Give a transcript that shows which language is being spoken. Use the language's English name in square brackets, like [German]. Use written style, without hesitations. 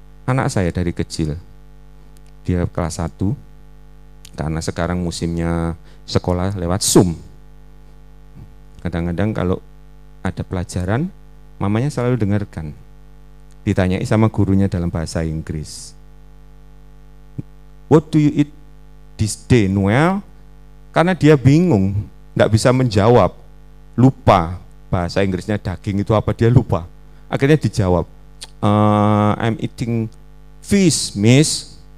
[Indonesian] Anak saya dari kecil, dia kelas 1, karena sekarang musimnya sekolah lewat Zoom. Kadang-kadang kalau ada pelajaran, mamanya selalu dengarkan. Ditanyai sama gurunya dalam bahasa Inggris. [English] What do you eat this day, Noel? [Indonesian] Karena dia bingung, tidak bisa menjawab, lupa bahasa Inggrisnya daging itu apa, dia lupa. Akhirnya dijawab, [English] I'm eating fish, miss.